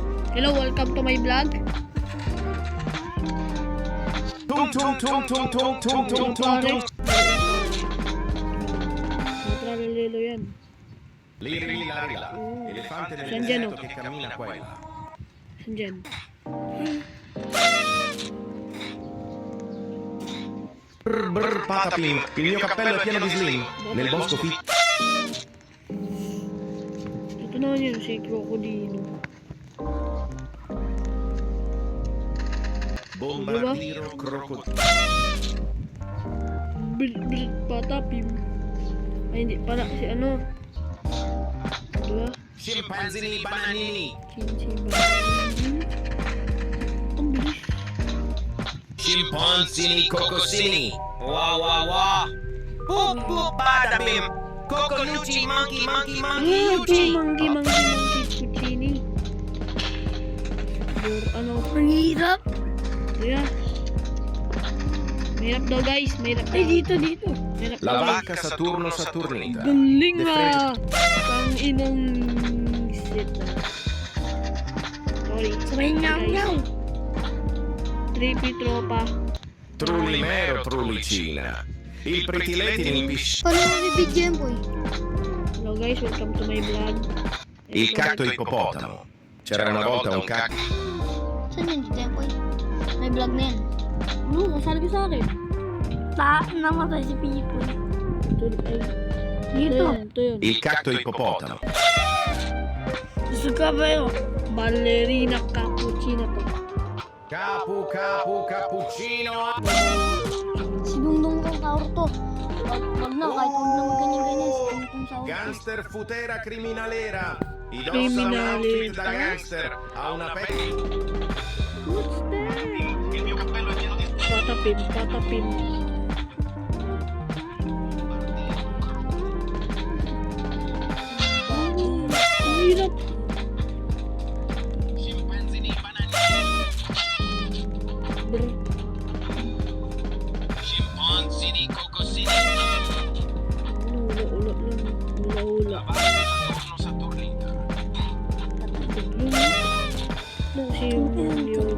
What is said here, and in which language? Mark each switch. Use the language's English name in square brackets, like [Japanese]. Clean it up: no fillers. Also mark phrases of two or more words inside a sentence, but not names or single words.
[English] Hello, welcome to my vlog. Tung tung tung tung tung tung tung tung tung. [Filipino] Matralelo yan. [Italian] Liri lari la. Elefante nel [Filipino] Saan dyan, [Italian] deserto che cammina qua e là. [Filipino] Saan dyan? Brr brr patapim. [Italian] Il mio cappello è pieno di slim. Nel bosco [Filipino] Ito naman yun, [Italian] si Crocodilo. Bombardiro crocodilo. Patapim. [Filipino] Ay, hindi pala si ano. Diba? [Italian] Scimpanzini bananini. [Filipino] Ang bilis. [Italian] Scimpanzini cocosini. Wah wah wah. Boop boop badabim. Coconucci monkey monkey monkey yuchi. Manggi, Cucini. [Filipino] Ano? Ang hirap. Yeah. Mahirap daw guys, mahirap daw. Ay, dito. Mahirap [Italian] La [Filipino] daw. [Italian] vacca Saturno Saturnita. [Filipino] Galing ah! Pang inang shit ah. [English] Sorry. [Filipino] Sabay nyaw. Trippy tropa. [Italian] Trullimero Trullicina. Il pretiletti nimpisce. [Filipino] Paano mo bibigyan, boy? [English] Hello guys, welcome to my vlog. [Italian] Il cacto ippopotamo. C'era una volta un cacto. [Filipino] Saan yun dito, boy? May vlog na yan. Ano? Kasali ka sa akin. Namatay si Pipoy. Ito, ay. Dito. Ito yun. [Italian] Il cacto ippopotamo. [Filipino] Gusto ka ba yun? [Italian] Ballerina cappuccino to. Capu capu cappuccino. [Filipino] Si Dungdung kong kaur to. Wag na, kahit huwag na ganyan-ganyan. Si Dungdung sa [Italian] Gangster futera criminalera. Indossa un Criminale. outfit da gangster. Ha una pelle. [English] What's that? [Italian] Il mio cappello è pieno di Patapim. [Filipino] Ang hirap. [Italian] scimpanzini bananini. Brr. Scimpanzini cocosini. Hula. Saturno Saturnita. [Filipino] Ano kasi yung